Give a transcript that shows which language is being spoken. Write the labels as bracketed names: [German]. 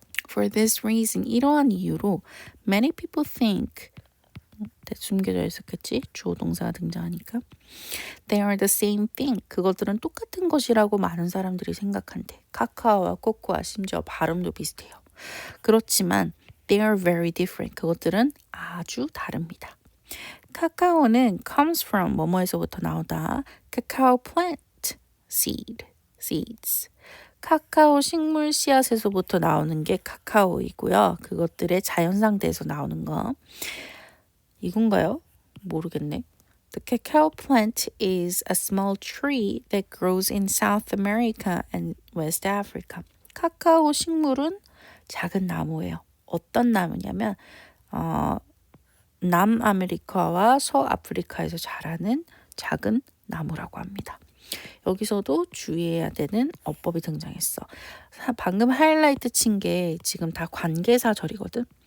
[English] For this reason, [Korean] 이러한 이유로 [English] many people think [Korean] 숨겨져 있었겠지? 주어 동사가 등장하니까 [English] They are the same thing. [Korean] 그것들은 똑같은 것이라고 많은 사람들이 생각한대. 카카오와 코코아 심지어 발음도 비슷해요. 그렇지만 [English] They are very different. [Korean] 그것들은 아주 다릅니다. 카카오는 [English] comes from [Korean] 뭐뭐에서부터 나오다. 카카오 [English] plant seeds. [Korean] 카카오 식물 씨앗에서부터 나오는 게 카카오이고요. 그것들의 자연 상태에서 나오는 거. 이건가요? 모르겠네. [English] The cacao plant is a small tree that grows in South America and West Africa. [Korean] 카카오 식물은 작은 나무예요. 어떤 나무냐면 남아메리카와 서아프리카에서 자라는 작은 나무라고 합니다. 여기서도 주의해야 되는 어법이 등장했어. 방금 하이라이트 친 게 지금 다 관계사절이거든.